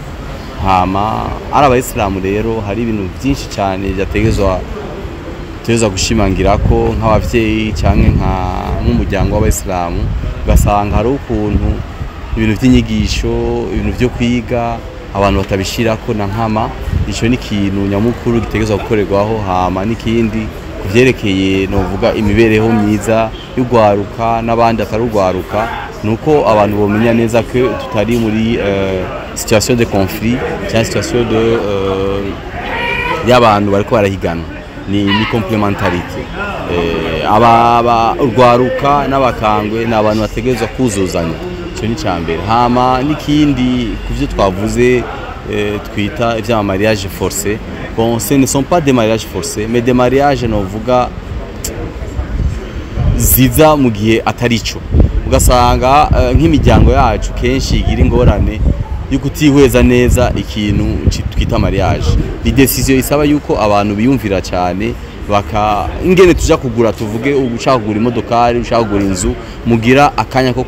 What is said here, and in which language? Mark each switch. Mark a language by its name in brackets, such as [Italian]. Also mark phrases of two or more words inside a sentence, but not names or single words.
[Rundi] Hama ari abayisilamu rero hari ibintu byinshi cyane byategezwa gushimangira ko nk'abavyeyi cyangwa nk'umuryango w'abayisilamu, ugasanga hari ukuntu ibintu by'inyigisho, ibintu byo kwiga abantu batabishirako na nkama. Ico ni ikintu nyamukuru gitegezwa gukorerwaho. Hama n'ikindi kuvyerekeye novuga imibereho myiza y'ugwaruka n'abandi atarugwaruka, nuko abantu bomenya neza ko tutari muri [French] situation de conflit [Rundi] cyangwa [French] situation de [Rundi] y'abantu bariko barahigana, ni complementarité. Urwaruka n'abakangwe ni abantu bategezwa kuzuzanya, icyo ni cyambere. Hama n'ikindi kuvyo twavuze twita ivya [French] mariage forcé. Bon, ce ne sont pas des mariages forcés, mais des mariages [Rundi] novuga ziza mu gihe atarico. Ugasanga nk'imiryango yacu kenshi igira ingorane yo kutihweza neza ikintu twita mariage. Ni decision isaba yuko abantu biyumvira cyane ingene tuja kugura tuvuge ushaka kugura imodokari ushaka kugura inzu mugira akanya ko